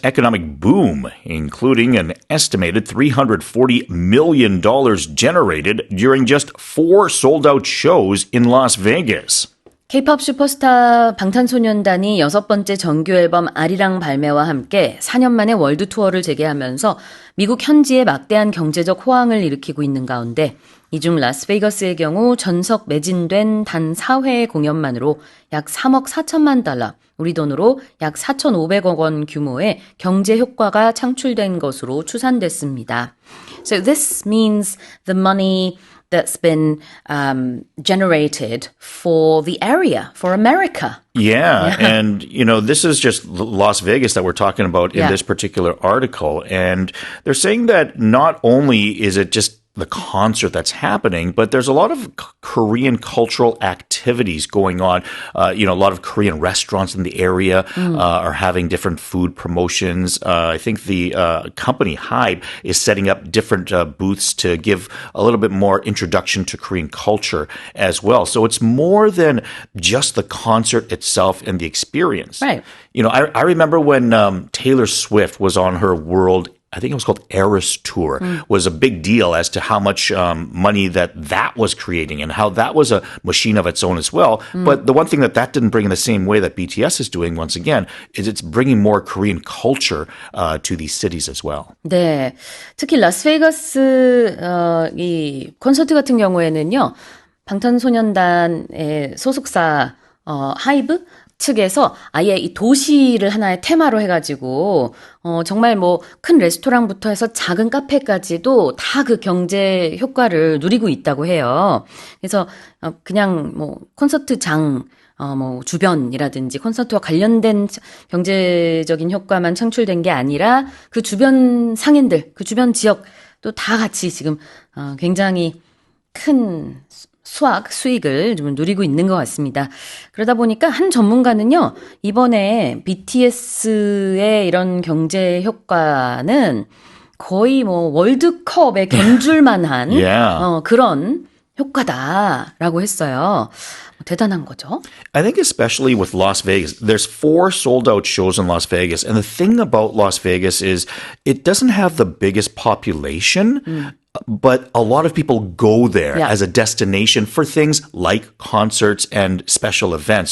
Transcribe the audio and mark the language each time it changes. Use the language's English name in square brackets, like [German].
[English] economic boom, including an estimated $340 million generated during just 4 sold-out shows in Las Vegas. [Korean] K-pop 슈퍼스타 방탄소년단이 6번째 정규 앨범 아리랑 발매와 함께 4년 만에 월드 투어를 재개하면서 미국 현지에 막대한 경제적 호황을 일으키고 있는 가운데 이 중 라스베이거스의 경우 전석 매진된 단 4회의 공연만으로 약 3억 4천만 달러, 우리 돈으로 약 4,500억 원 규모의 경제 효과가 창출된 것으로 추산됐습니다. [English] So this means the money that's been generated for the area, for America. Yeah, and this is just Las Vegas that we're talking about in this particular article. And they're saying that not only is it just the concert that's happening, but there's a lot of Korean cultural activities going on. A lot of Korean restaurants in the area are having different food promotions. I think the company Hybe is setting up different booths to give a little bit more introduction to Korean culture as well. So it's more than just the concert itself and the experience. Right. I remember when Taylor Swift was on her world, I think it was called Eras Tour, was a big deal as to how much money that was creating and how that was a machine of its own as well. But the one thing that didn't bring in the same way that BTS is doing once again is it's bringing more Korean culture to these cities as well. [Korean] 네, 특히 라스베이거스 이 콘서트 같은 경우에는요. 방탄소년단의 소속사 하이브 측에서 아예 이 도시를 하나의 테마로 해가지고 정말 뭐 큰 레스토랑부터 해서 작은 카페까지도 다 그 경제 효과를 누리고 있다고 해요. 그래서 그냥 뭐 콘서트장 뭐 주변이라든지 콘서트와 관련된 경제적인 효과만 창출된 게 아니라 그 주변 상인들, 그 주변 지역 또 다 같이 지금 굉장히 큰 수익을 좀 누리고 있는 것 같습니다. 그러다 보니까 한 전문가는요, 이번에 BTS의 이런 경제 효과는 거의 뭐 월드컵에 견줄 만한 그런 효과다라고 했어요. 대단한 거죠. [English] I think especially with Las Vegas, there's 4 sold-out shows in Las Vegas. And the thing about Las Vegas is it doesn't have the biggest population, but a lot of people go there as a destination for things like concerts and special events.